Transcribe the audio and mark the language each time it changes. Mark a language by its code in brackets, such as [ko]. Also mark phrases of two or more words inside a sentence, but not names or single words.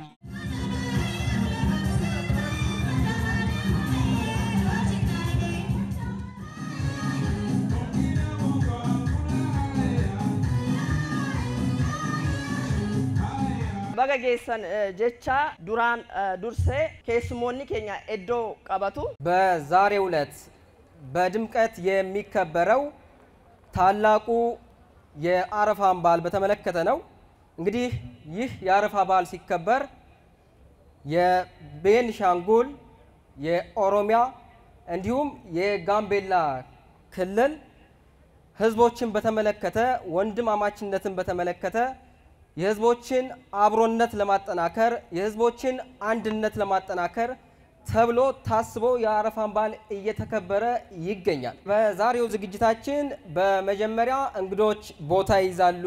[om] baga geessan jecha duraan dursee keessumoonni keenya eddoo qabatu [am] በዛሬው ዕለት በድምቀት የሚከበረው ታላቁ የአረፋን በዓል በተመለከተ ነው። እንግዲህ ይህ የአረፋ በዓል ሲከበር የቤንሻንጉል የኦሮሚያ እንዲሁም የጋምቤላ ክልል ህዝቦችን በተመለከተ ወንድማማችነትን በተመለከተ የህዝቦችን አብሮነት ለማጠናከር የህዝቦችን አንድነት ለማጠናከር ተብሎ ታስቦ የአረፋን በዓል እየተከበረ ይገኛል። በዛሬው ዝግጅታችን በመጀመሪያ እንግዶች ቦታ ይዛሉ።